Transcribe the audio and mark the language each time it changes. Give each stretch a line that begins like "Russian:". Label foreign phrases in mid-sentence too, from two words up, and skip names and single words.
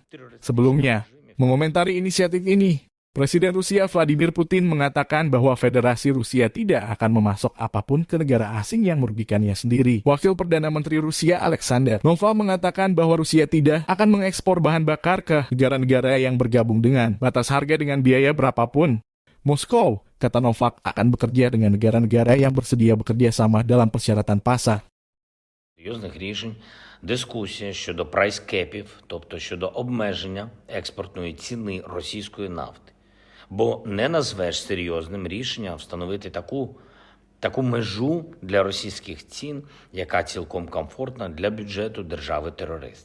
Indonesian: Sebelumnya, mengomentari inisiatif ini, Presiden Rusia Vladimir Putin mengatakan bahwa Federasi Rusia tidak akan memasok apapun ke negara asing yang merugikannya sendiri. Wakil Perdana Menteri Rusia Alexander Novak mengatakan bahwa Rusia tidak akan mengekspor bahan bakar ke negara-negara yang bergabung dengan batas harga dengan biaya berapapun. Moskow, kata Novak, akan bekerja dengan negara-negara yang bersedia bekerja sama dalam persyaratan pasar.
Ukrainian: Серйозних рішень дискусія щодо прайскепів, тобто щодо обмеження експортної ціни російської нафти. Бо не назвеш серйозним рішення встановити таку межу для російських цін, яка цілком комфортна для бюджету держави-терориста.